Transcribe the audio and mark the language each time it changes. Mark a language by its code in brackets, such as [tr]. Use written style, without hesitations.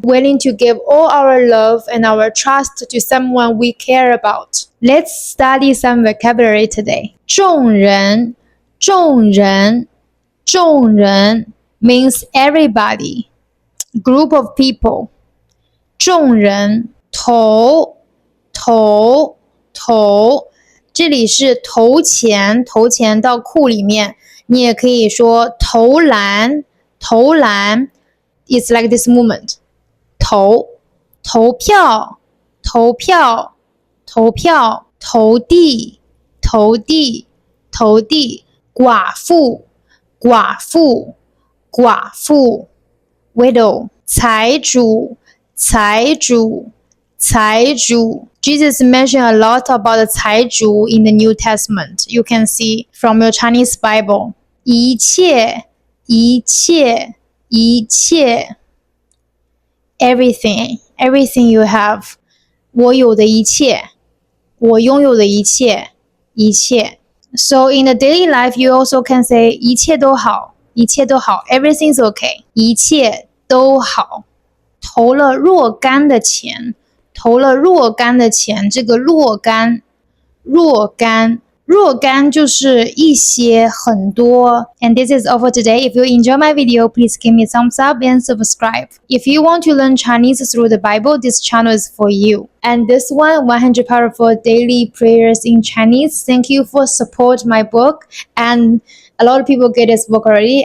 [en] Willing to give all our love and our trust to someone we care about. Let's study some vocabulary today. [zh] 众人,众人,众人 [en] means everybody, group of people. [zh] 众人头头头，这里是投钱，投钱到库里面。你也可以说投篮，投篮 ， [en] it's like this movement。 [zh] 投票，投票，投票，投递，投递，投递，寡妇，寡妇，寡妇 ，widow， 财主。财主，财主。 [en] Jesus mentioned a lot about the 财主 in the New Testament. You can see from your Chinese Bible. [zh] 一切，一切，一切。 [en] Everything, everything you have. [zh] 我有的一切，我拥有的一切，一切。 [en] So in the daily life, you also can say [zh] 一切都好，一切都好。 [en] Everything's okay. [zh] 一切都好。投了若干的钱，投了若干的钱，这个若干，若干，若干就是一些很多。 [en] And this is all for today. If you enjoy my video, please give me a thumbs up and subscribe. If you want to learn Chinese through the Bible, this channel is for you. And this one, 100 Powerful Daily Prayers in Chinese. Thank you for support my book. And a lot of people get this book already.